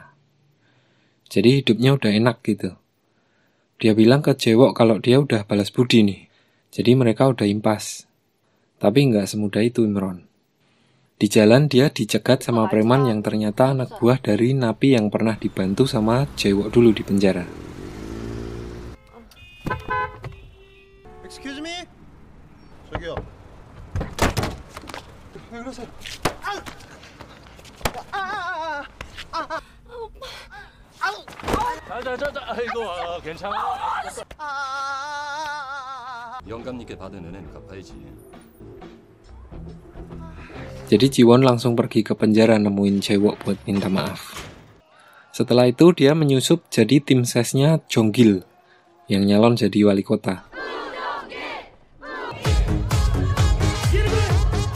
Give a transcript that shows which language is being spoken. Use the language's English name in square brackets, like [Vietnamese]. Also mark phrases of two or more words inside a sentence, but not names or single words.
[Indonesian] Jadi hidupnya udah enak gitu. Dia bilang ke Jae-wook kalau dia udah balas budi nih. Jadi mereka udah impas. Tapi nggak semudah itu, Imron. Di jalan dia dicegat sama preman yang ternyata anak buah dari napi yang pernah dibantu sama Jae-wook dulu di penjara. [English] Excuse me? [Korean] 저기요. 왜 그러세요? 아이고 괜찮아. 영감님께 받은 은혜는 갚아야지. [Indonesian] Jadi Ji-won langsung pergi ke penjara nemuin Jae-wook buat minta maaf. Setelah itu dia menyusup jadi tim sesnya Jong-gil yang nyalon jadi wali kota.